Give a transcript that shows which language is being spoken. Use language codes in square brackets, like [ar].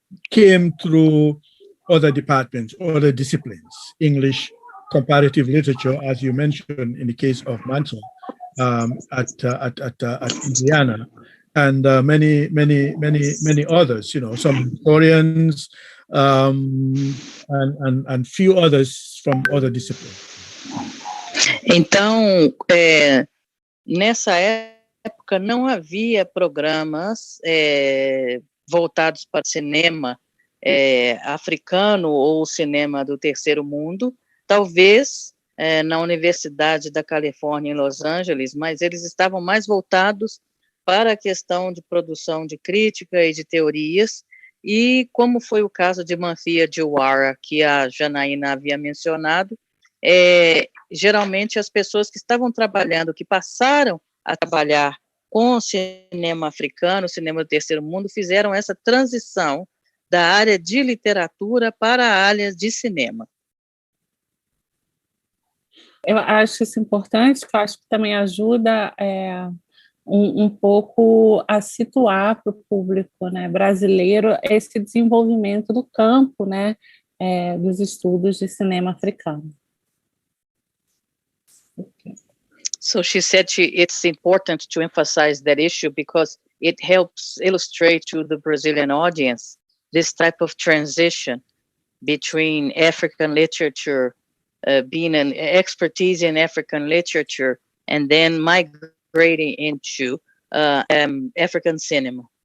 [en] came through other departments, other disciplines, English, comparative literature, as you mentioned in the case of Mbye at Indiana, and many others, some historians, and few others from other disciplines. [pt] Então, nessa época não havia programas voltados para cinema africano ou cinema do terceiro mundo, talvez na Universidade da Califórnia em Los Angeles, mas eles estavam mais voltados para a questão de produção de crítica e de teorias, e como foi o caso de Mbye Diawara, que a Janaína havia mencionado, geralmente as pessoas que estavam trabalhando, que passaram a trabalhar com o cinema africano, cinema do terceiro mundo, fizeram essa transição da área de literatura para a área de cinema. Eu acho isso importante, porque eu acho que também ajuda um pouco a situar para o público, né, brasileiro esse desenvolvimento do campo, né, dos estudos de cinema africano. [en] Okay. So she said it's important to emphasize that issue because it helps illustrate to the Brazilian audience this type of transition between African literature being an expertise in African literature and then migrating into African cinema.